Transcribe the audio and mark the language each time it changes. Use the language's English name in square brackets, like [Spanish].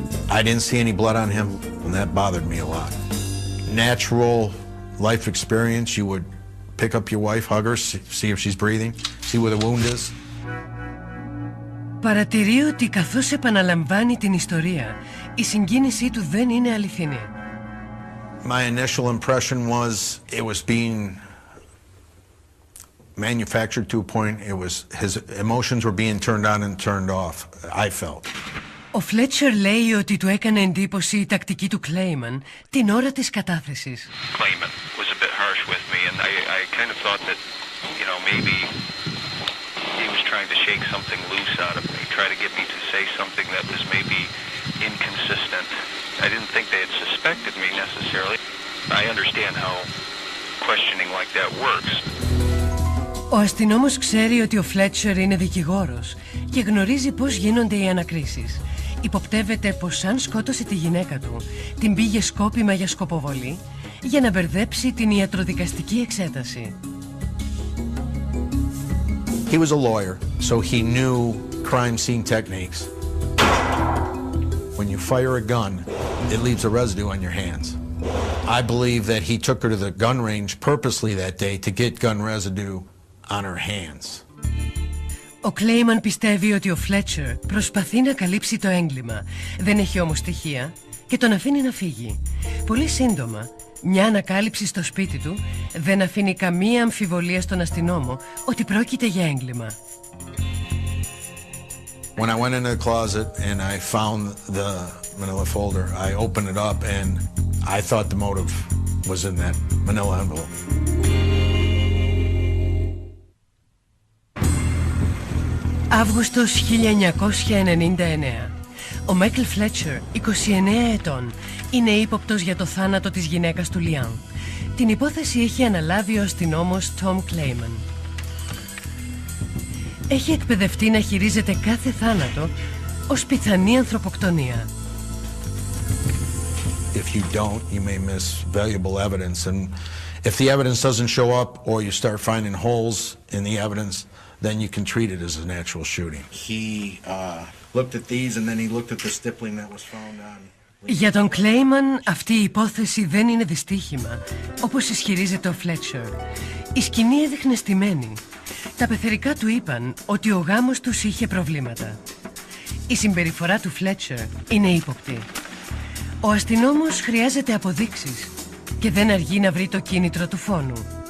[English] I didn't see any blood on him, and that bothered me a lot. Natural life experience, you would pick up your wife, hug her, see if she's breathing, see where the wound is. [Greek] Παρατηρεί ότι καθώς επαναλαμβάνει την ιστορία, η συγκίνησή του δεν είναι αληθινή. [English] My initial impression was it was being manufactured to a point. His emotions were being turned on and turned off, I felt. [Greek] Ο Φλέτσερ λέει ότι του έκανε εντύπωση η τακτική του Κλέιμαν την ώρα της κατάθεσης. [English] Claimant was a bit harsh with me, and I kind of thought that, you know, maybe he was trying to shake something loose out of me, try to get me to say something that was maybe inconsistent. I didn't think they had suspected me necessarily. I understand how questioning like that works. [Greek] Ο αστυνόμος ξέρει ότι ο Φλέτσερ είναι δικηγόρος και γνωρίζει πώς γίνονται οι ανακρίσεις. Υποπτεύεται πως αν σκότωσε τη γυναίκα του, την πήγε σκόπιμα για σκοποβολή για να μπερδέψει την ιατροδικαστική εξέταση. [English] He was a lawyer, so he knew crime scene techniques. When you fire a gun, it leaves a residue on your hands. I believe that he took her to the gun range purposely that day to get gun residue on her hands. [Greek] Ο Κλέιμαν πιστεύει ότι ο Φλέτσερ προσπαθεί να καλύψει το έγκλημα. Δεν έχει όμως στοιχεία και τον αφήνει να φύγει. Πολύ σύντομα, μια ανακάλυψη στο σπίτι του δεν αφήνει καμία αμφιβολία στον αστυνόμο ότι πρόκειται για έγκλημα. [English] When I went into the closet and I found the manila folder, I opened it up and I thought the motive was in that manila envelope. [Greek] Αύγουστος 1999. Ο Μάικλ Φλέτσερ, 29 ετών, είναι ύποπτος για το θάνατο της γυναίκας του Λιάν. Την υπόθεση έχει αναλάβει ο αστυνόμος Τόμ Κλέιμαν. Έχει εκπαιδευτεί να χειρίζεται κάθε θάνατο ως πιθανή ανθρωποκτονία. [English] If you don't, you may miss valuable evidence, and if the evidence doesn't show up or you start finding holes in the evidence, then you can treat it as a natural shooting. He looked at these and then he looked at the stippling that was found on. [Greek] Για τον Κλέιμαν αυτή η υπόθεση δεν είναι δυστύχημα, όπως ισχυρίζεται ο Φλέτσερ. Η σκηνή έδειχνε στημένη. Τα πεθερικά του είπαν ότι ο γάμος τους είχε προβλήματα. Η συμπεριφορά του Φλέτσερ είναι ύποπτη. Ο αστυνόμος χρειάζεται αποδείξεις και δεν αργεί να βρει το κίνητρο του φόνου.